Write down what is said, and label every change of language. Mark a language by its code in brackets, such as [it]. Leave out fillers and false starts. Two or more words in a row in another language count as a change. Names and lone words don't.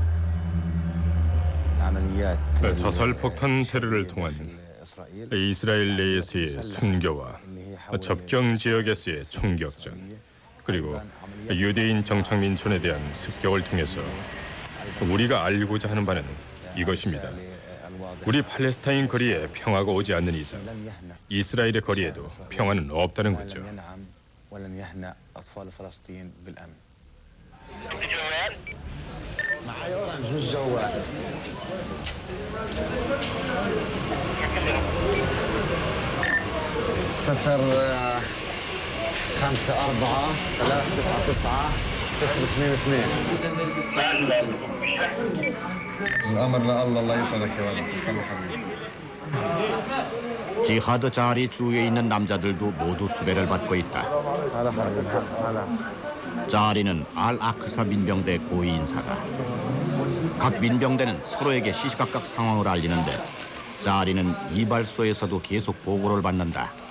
[ko] 자살 폭탄 테러를 통한 이스라엘 내에서의 순교와 접경 지역에서의 총격전, 그리고 유대인 정착민촌에 대한 습격을 통해서 우리가 알고자 하는 바는 이것입니다. 우리 팔레스타인 거리에 평화가 오지 않는 이상 이스라엘의 거리에도 평화는 없다는 거죠. [ar] صفر 5 4 3 9 9 0 2 2 الأمر لله الله يسعدك يا ولد تسلم حبيبي. [ko] 지하드 자리 주위에 있는 남자들도 모두 수배를 받고 있다. 자리는 알 아크사 민병대 고위 인사다. 각 민병대는 서로에게 시시각각 상황을 알리는데 자리는 이발소에서도 계속 보고를 받는다.